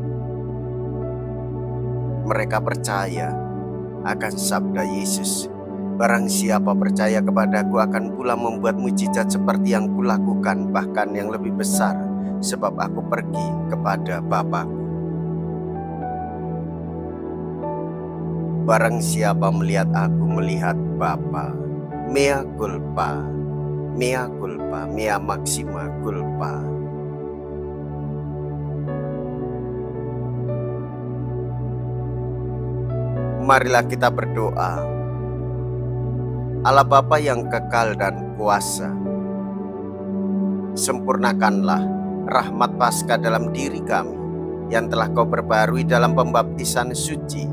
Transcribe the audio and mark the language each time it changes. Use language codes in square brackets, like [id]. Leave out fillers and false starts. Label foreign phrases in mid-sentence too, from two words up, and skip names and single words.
[id] Mereka percaya akan sabda Yesus, "Barang siapa percaya kepadaku akan pula membuat mujizat seperti yang kulakukan, bahkan yang lebih besar, sebab aku pergi kepada Bapa." Barang siapa melihat aku melihat Bapa. [la] Mea culpa, mea culpa, mea maxima culpa. [id] Marilah kita berdoa. Allah Bapa yang kekal dan kuasa, sempurnakanlah rahmat Paskah dalam diri kami yang telah Kau perbarui dalam pembaptisan suci.